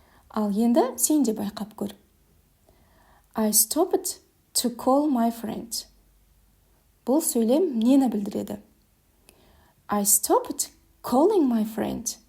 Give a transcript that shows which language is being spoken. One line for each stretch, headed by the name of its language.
Kazakh: Ал енді сен де байқап көр.
English: I stopped to call my friend.
Kazakh: Бұл сөйлем нені білдіреді?
English: I stopped calling my friend.